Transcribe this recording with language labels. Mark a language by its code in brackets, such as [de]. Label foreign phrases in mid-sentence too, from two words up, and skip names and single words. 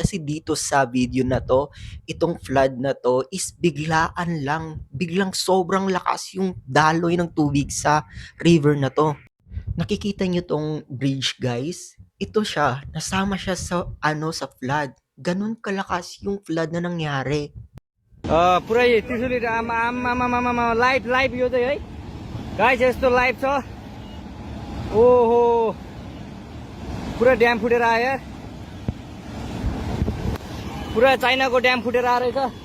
[tl] Kasi dito sa video na to, itong flood na to is biglaan lang. Biglang sobrang lakas yung daloy ng tubig sa river na to. Nakikita nyo tong [en] bridge guys? [tl] Ito siya, nasama siya sa flood. Ganun kalakas yung flood na nangyari. [ne] पुरै त्रिशुली आमा लाइभ लाइभ यो चाहिँ है गाइस यस्तो लाइभ छ ओहो पुरा ड्याम फुटेर आयो यार पुरा चाइनाको ड्याम फुटेर आएर रहेछ